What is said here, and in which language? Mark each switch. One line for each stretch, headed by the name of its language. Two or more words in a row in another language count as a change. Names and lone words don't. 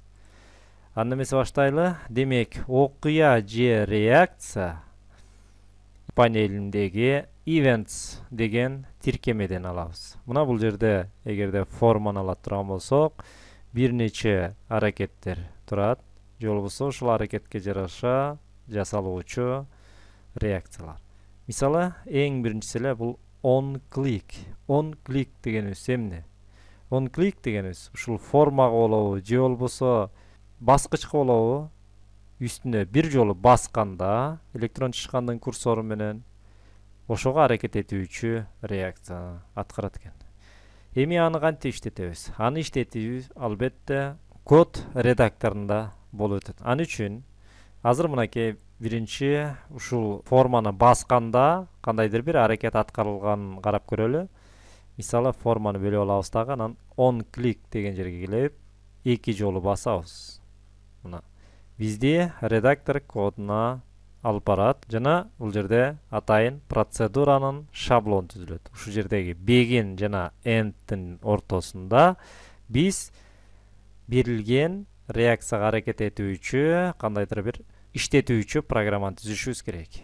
Kyrgyz: Анда эмесе баштайлы. Демек, окуя же реакция панелиндеги events деген тиркемеден алабыз. Мына бул жерде эгерде форманы ала турган болсок, бир нече аракеттер турат. Же болбосо ушул аракетке жараша жасалуучу реакциялар. Мисалы, эң биринчиси эле бул
English: on click. On click
Kyrgyz: дегенибиз эмне?
English: On click
Kyrgyz: дегенибиз ушул формага болобу, же болбосо баскычка болобу, үстүнө бир жолу басканда электрон чычкандын курсору менен ошого аракет этүүчү реакцияны аткарат экен. Эми аны кантип иштетебиз? Аны иштетүүбүз албетте код редакторунда болуп өтөт. Аны үчүн азыр мынакей биринчи ушул форманы басканда кандайдыр бир аракет аткарылганын карап көрөлү. Мисалы, форманы бөлүп алабыз дагы, анан
English: on click
Kyrgyz: деген жерге келип, эки жолу басабыз. Мына бизди редактор кодуна алып барат жана бул жерде атайын процедуранын шаблону түзүлөт. Ушул жердеги begin жана end'тин ортосунда биз берилген реакцияга аракет этүүчү кандайдыр бир иштетүүчү программаны түзүшүбүз керек.